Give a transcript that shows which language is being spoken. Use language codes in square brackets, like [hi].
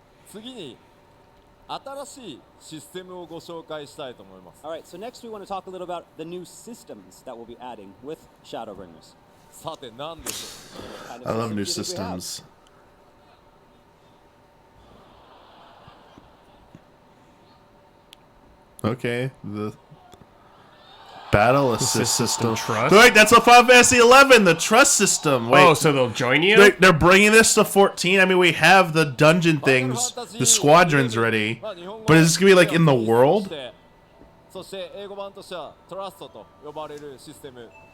[ja] 次に新しいシステムをご紹介したいと思います。 [en] All right, so next we want to talk a little about the new systems that we'll be adding with Shadowbringers. [ja] さて何でしょ [en] Kind of I love new systems do you think we have? systems. Okay, the battle assist system. Trust? Wait, that's a Final Fantasy 11, the trust system. Wait, Oh, so they'll join you? they're bringing this to 14. I mean, we have the dungeon things, the squadrons ready, but is this gonna be like in the world? [ja] そして英語版としてはトラストと呼ばれるシステム。